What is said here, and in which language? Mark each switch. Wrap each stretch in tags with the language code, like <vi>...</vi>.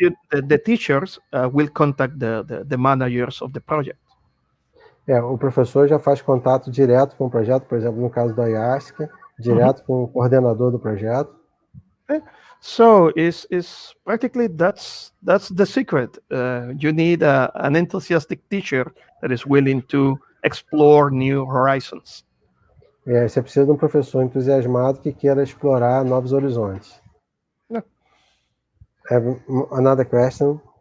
<en>The teachers will contact the managers of the project.</en> <pt>O professor já faz contato direto com o projeto, por exemplo, no caso do IASC, direto com o coordenador do projeto.</pt> <en>So it's practically that's the secret. You need an enthusiastic teacher that is willing to explore new horizons.</en> <pt>Você precisa de um professor entusiasmado que queira explorar novos horizontes.</pt> <en>Yeah. I have another question.</en>